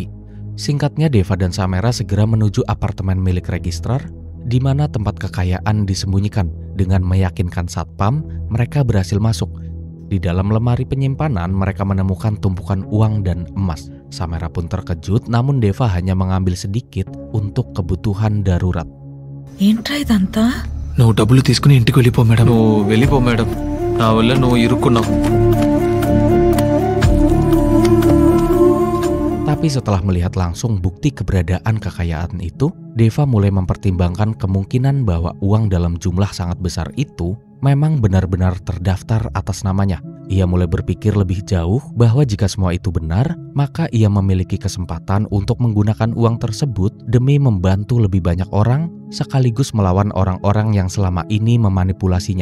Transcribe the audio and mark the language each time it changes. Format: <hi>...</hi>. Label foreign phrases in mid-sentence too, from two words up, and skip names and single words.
<id>Singkatnya, Deva dan Samera segera menuju apartemen milik registrar, di mana tempat kekayaan disembunyikan. Dengan meyakinkan satpam, mereka berhasil masuk. Di dalam lemari penyimpanan, mereka menemukan tumpukan uang dan emas. Samera pun terkejut, namun Deva hanya mengambil sedikit untuk kebutuhan darurat.</id> <te>ఏంట్రా ఇదంతా? నువ్వు డబ్బులు తీసుకుని ఇంటికి వెళ్ళిపో మేడం. నువ్వు వెళ్ళిపో మేడం. నా వల్ల నువ్వు ఇరుక్కున్నావు.</te> <id>Tapi setelah melihat langsung bukti keberadaan kekayaan itu, Deva mulai mempertimbangkan kemungkinan bahwa uang dalam jumlah sangat besar itu memang benar-benar terdaftar atas namanya. Ia mulai berpikir lebih jauh bahwa jika semua itu benar, maka ia memiliki kesempatan untuk menggunakan uang tersebut demi membantu lebih banyak orang, sekaligus melawan orang-orang yang selama ini memanipulasinya.</id>